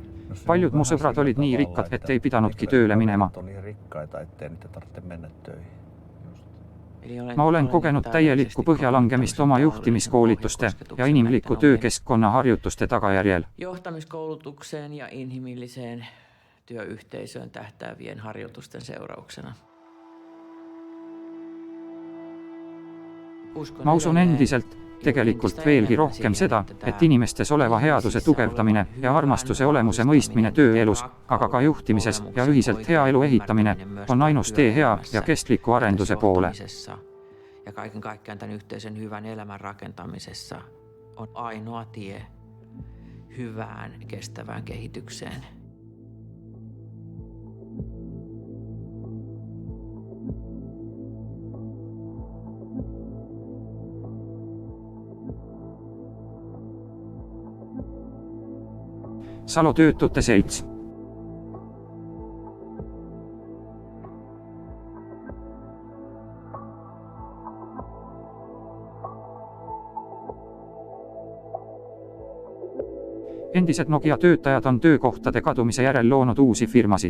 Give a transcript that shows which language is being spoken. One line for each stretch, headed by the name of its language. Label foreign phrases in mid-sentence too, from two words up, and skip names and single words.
Estonian: Paljud mu sõbrad olid nii rikkad, et ei pidanudki tööle minema. Ma olen kogenud täielikku põhjalangemist oma juhtimiskoolituste ja inimliku töökeskkonna harjutuste tagajärjel.
Finnish: Johtamiskoulutukseen ja inhimilliseen työyhteisöön tähtäävien harjoitusten seurauksena.
Estonian: Ma usun endiselt, tegelikult veelgi rohkem seda, et inimestes oleva headuse tugevdamine ja armastuse olemuse mõistmine tööelus, aga ka juhtimises ja ühiselt hea elu ehitamine on ainus tee hea ja kestliku arenduse poole.
Finnish: Ja kaiken kaikkiaan tämän yhteisen hyvän elämän rakentamisessa on ainoa tie hyvään kestävään kehitykseen.
Estonian: Salo Töötute Selts. Endised Nokia töötajad on töökohtade kadumise järel loonud uusi firmasid.